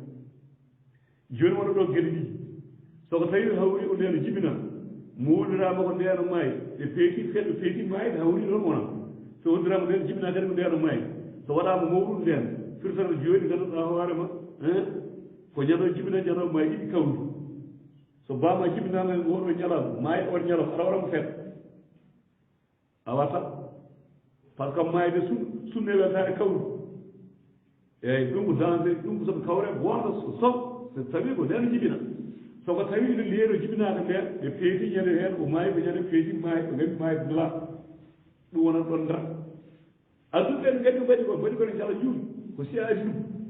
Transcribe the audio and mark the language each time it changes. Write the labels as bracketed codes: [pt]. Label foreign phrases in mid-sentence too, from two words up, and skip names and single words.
[ff] joni wona ɗo gueɗe ɗiɗi soko tawi hawri o ndeno jibina mowɗirama ko ndeno maayi ɓe peeti maayde hawri ɗon wona so wondirama nden jibina kadi ko ndeno maayi so waɗama mawɗum nden firtata joni ganduɗa hoorema ko ñano jibina ñano maayi ɗiɗi kawri so bama jibinama wonɗo ñalama maayi on ñalama aɗa waɗamo feet a watta [fr] par ce que [ff] maayde sunne weltare kawri eyyi ɗum ko danger ɗum ko soɓe kawre wonɗo sob so tawi ko ndeno jibina soko tawi no leero jibinaka nden ɓe peeti ñande hen ko maayi ɓe ñande peeti maayi ɓe gandi maayi dula ɗum wonat ɗon ndar adduɓe ɓe gandi mbaɗi kono jala juuɗe ko siya adi ɗum